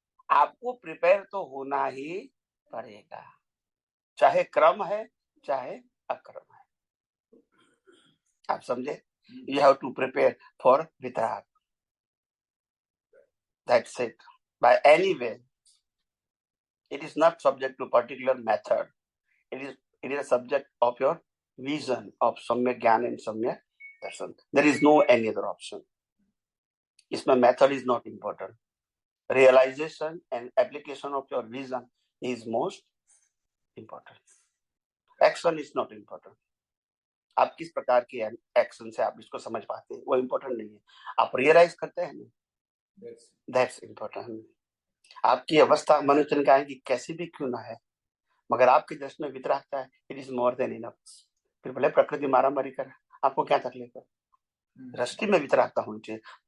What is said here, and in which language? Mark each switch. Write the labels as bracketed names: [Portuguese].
[Hindi] आपको प्रिपेयर तो होना ही पड़ेगा, चाहे क्रम है चाहे अक्रम है। आप समझे? [English] You have to prepare for vitarag, that's it, by any way. It is not subject to particular method. It is a subject of your vision of Samyak Gyan and Samyak Darshan. There is no any other option. इसमें method is not important. Realization and application of your vision is most important. Action is not important. [Hindi] आप किस प्रकार की action से आप इसको समझ पाते हैं वो इम्पोर्टेंट नहीं है, आप रियलाइज करते हैं ना, [English] That's important. [Hindi] आपकी अवस्था मनुष्य निकाय की कैसी भी क्यों ना है, मगर आपकी दृष्टि में वितरागता है, [English] It is more than enough. [Hindi] फिर भले प्रकृति मारा मारी करे, आपको क्या तकलीफ है? दृष्टि में वितरागता होनी चाहिए।